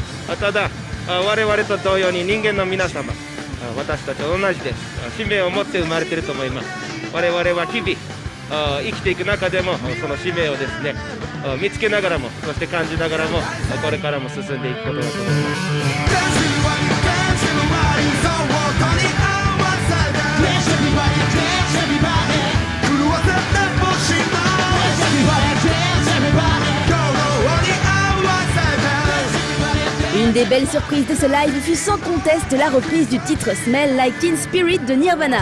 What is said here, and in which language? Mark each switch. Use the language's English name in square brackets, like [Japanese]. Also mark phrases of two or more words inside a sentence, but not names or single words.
[Japanese] ただ我々と同様に人間の皆様私たちは同じです。使命を持って生まれていると思います。我々は日々生きていく中でもその使命をですね見つけながらもそして感じながらもこれからも進んでいくことだと思います。 [French] Une des belles surprises de ce live fut sans conteste la reprise du titre Smell Like Teen Spirit de Nirvana.